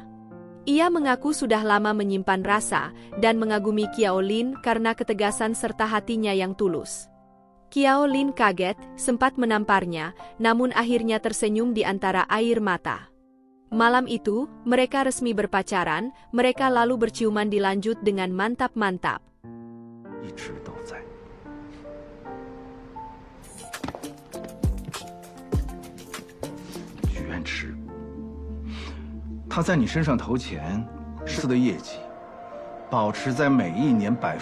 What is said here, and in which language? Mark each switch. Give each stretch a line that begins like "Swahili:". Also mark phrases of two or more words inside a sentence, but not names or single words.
Indonesian: Ia mengaku sudah lama menyimpan rasa, dan mengagumi Qiao Lin karena ketegasan serta hatinya yang tulus. Qiao Lin kaget, sempat menamparnya, namun akhirnya tersenyum di antara air mata. Malam itu, mereka resmi berpacaran, mereka lalu berciuman dilanjut dengan mantap-mantap.
Chinese: 一直都在。许愿池，他在你身上投钱，公司的业绩保持在每一年50%，